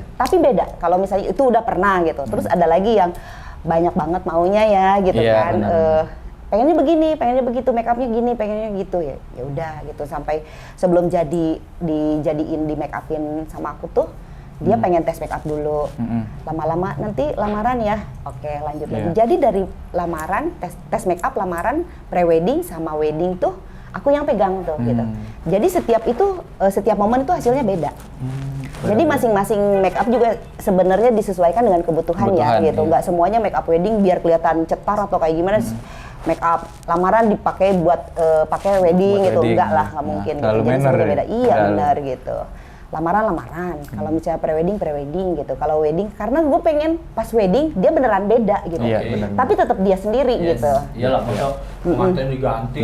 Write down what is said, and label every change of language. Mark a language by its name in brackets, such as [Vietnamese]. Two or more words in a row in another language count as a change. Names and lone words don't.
[Indonesian] Tapi beda kalau misalnya itu udah pernah gitu. Terus ada lagi yang banyak banget maunya ya gitu Iya, kan. benar. Pengennya begini, pengennya begitu, make upnya gini, pengennya gitu ya. Ya udah gitu sampai sebelum dijadiin di make upin sama aku tuh dia pengen tes make up dulu. Lama-lama nanti lamaran ya. Oke, lanjut lagi. Iya. Jadi dari lamaran, tes make up, lamaran, pre-wedding sama wedding tuh aku yang pegang tuh gitu. Jadi setiap momen itu hasilnya beda. Jadi masing-masing make up juga sebenarnya disesuaikan dengan kebutuhan ya gitu. Iya. Nggak semuanya [English] make up wedding [Indonesian] biar kelihatan cetar atau kayak gimana. Make up lamaran dipakai buat pakai wedding Buat gitu. wedding. Enggak lah, nggak Nah, mungkin. terlalu Jadi manner semuanya ya? beda. Iya Terlalu. benar gitu. Lamaran, kalau misalnya pre-wedding gitu. Kalau wedding, karena gue pengen pas wedding dia beneran beda gitu. Iya, benar. Tapi tetap dia sendiri gitu. Iyalah, masa pengantin diganti.